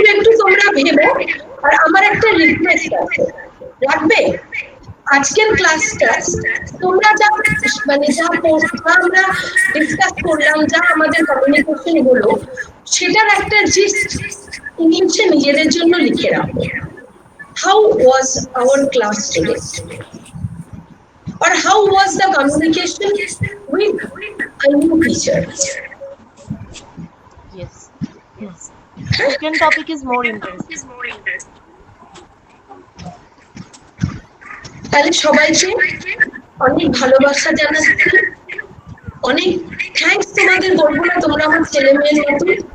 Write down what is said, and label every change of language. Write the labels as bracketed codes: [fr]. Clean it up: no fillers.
[bn] একটু তোমরা ভেবো। আর আমার একটা রিকোয়েস্ট আছে, রাখবে? আজকের ক্লাসটা তোমরা যা মানে যা আমরা ডিসকাস করলাম, যা আমাদের কমিউনিকেশন হলো, সেটার একটা জিস্ট ইংলিশে নিজেদের জন্য লিখে রাখো। [en] How was our class today? Or how was the communication with a new teacher? Yes. Second topic is more interesting. [bn] তাহলে সবাইকে অনেক ভালোবাসা জানাচ্ছি, অনেক থ্যাঙ্কস তোমাদের বলবো না, তোমরা আমার ছেলে মেয়ের মতো।